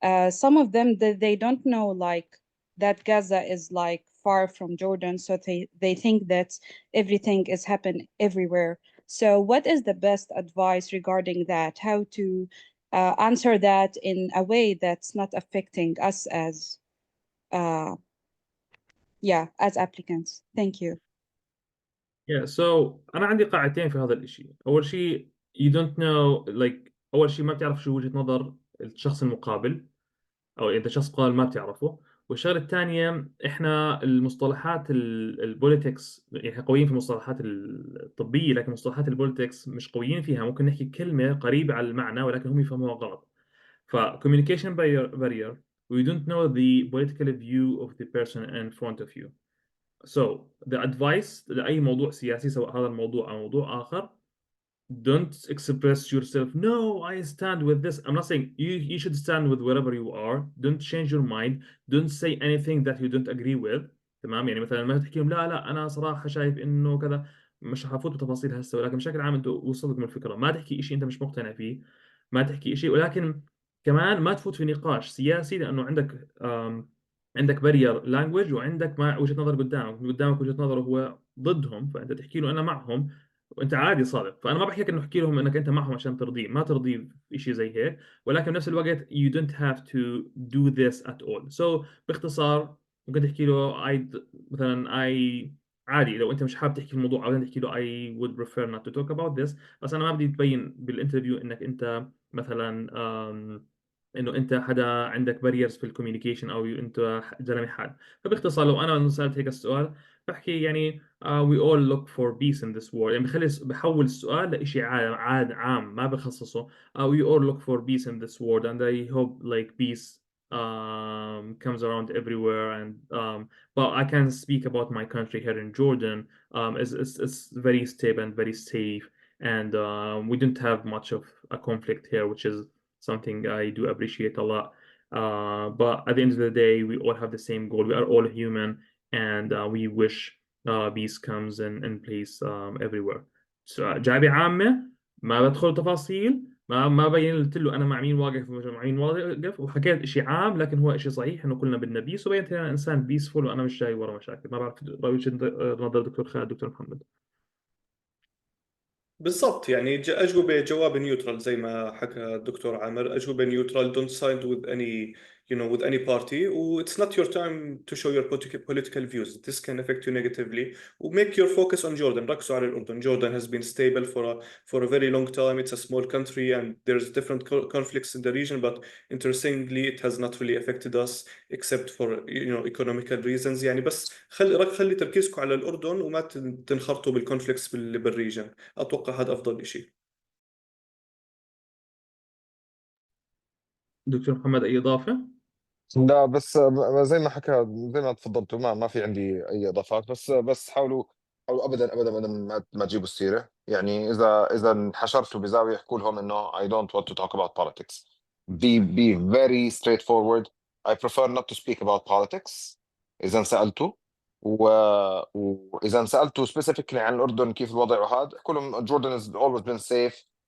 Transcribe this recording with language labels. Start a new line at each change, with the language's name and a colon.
English: Some of them they don't know like that Gaza is like far from Jordan, so they think that everything is happening everywhere. So what is the best advice regarding that? How to answer that in a way that's not affecting us uh, as applicants? Thank you.
Arabic: Yeah, so أنا عندي قاعدتين في هذا الإشي. أول شيء
English: you don't know like
Arabic: أول شيء ما بتعرف شو وجهة نظر الشخص المقابل، أو إذا شخص قال ما بتعرفه. والشغلة الثانية إحنا المصطلحات البوليتكس يعني قويين في المصطلحات الطبية، لكن مصطلحات البوليتكس مش قويين فيها. ممكن نحكي كلمة قريبة على المعنى ولكن هم يفهموها غلط.
English: ف communication barrier, we don't know the political view of the person in front of you. So the advice
Arabic: لأي موضوع سياسي سواء هذا الموضوع أو موضوع آخر,
English: don't express yourself. No, I stand with this. I'm not saying you should stand with wherever you are. Don't change your mind. Don't say anything that you don't agree with.
Arabic: تمام؟ يعني مثلا ما تحكي لهم لا أنا صراحة شايف إنه كذا. مش هفوت بتفاصيل هسه، ولكن بشكل عام أنتوا وصلتكم الفكرة. ما تحكي شيء أنت مش مقتنع فيه. ما تحكي شيء، ولكن كمان ما تفوت في نقاش سياسي، لأنه عندك بارير لانجوج وعندك وجهة نظر قدامك وجهة نظره هو ضدهم، فأنت تحكي له أنا معهم وانت عادي صادق. فانا ما بحكي لك انه احكي لهم انك انت معهم عشان ترضيه، ما ترضيه في شيء زي هيك، ولكن بنفس الوقت
English: you don't have to do this at all.
Arabic: So باختصار ممكن تحكي له مثلا عادي لو انت مش حابب تحكي الموضوع او تحكي له
English: I would prefer not to talk about this.
Arabic: بس انا ما بدي تبين بالانترفيو انك انت مثلا انه انت حدا عندك باريرز في الكوميونيكيشن او انت زلمه حاد. فباختصار لو انا سالت هيك السؤال بحكي يعني
English: we all look for peace in this world.
Arabic: يعني بحول السؤال لإشي عام ما بخصصه.
English: we all look for peace in this world and I hope like peace comes around everywhere. And but I can speak about my country here in Jordan. It's very stable and very safe, and we don't have much of a conflict here, which is something I do appreciate a lot. But at the end of the day, we all have the same goal. We are all human, and we wish peace comes in place everywhere.
Arabic: جعبة عامة ما بدخل تفاصيل، ما بينت له انا مع مين واقف مع مين واقف، وحكيت شيء عام لكن هو شيء صحيح انه كلنا بدنا بيس، وبينت انا انسان بيسفول وانا مش جاي ورا مشاكل. ما بعرف رايك نظر دكتور خالد، دكتور محمد. بالضبط، يعني أجوبة جواب نيوترال زي ما حكى الدكتور عامر. أجوبة نيوترال.
English: don't side with any with any party. It's not your time to show your political views. This can affect you negatively. Make your focus on Jordan.
Arabic: ركزوا على الأردن.
English: Jordan has been stable for a very long time. It's a small country and there's different conflicts in the region, but interestingly it has not really affected us except for economical reasons.
Arabic: يعني بس خلي تركيزكم على الأردن وما تنخرطوا بالconflicts بالريجن. أتوقع هذا أفضل شيء. دكتور محمد اي اضافه؟ لا بس زي ما حكى، زي ما تفضلتوا، ما في عندي اي اضافات. بس حاولوا ابدا ابدا ابدا ما تجيبوا السيره. يعني اذا انحشرتوا بزاويه احكوا لهم انه
English: I don't want to talk about politics. Be very straightforward. I prefer not to speak about politics
Arabic: اذا انسالتوا. واذا انسالتوا specifically عن الاردن كيف الوضع وهذا، احكوا لهم
English: Jordan has always been safe.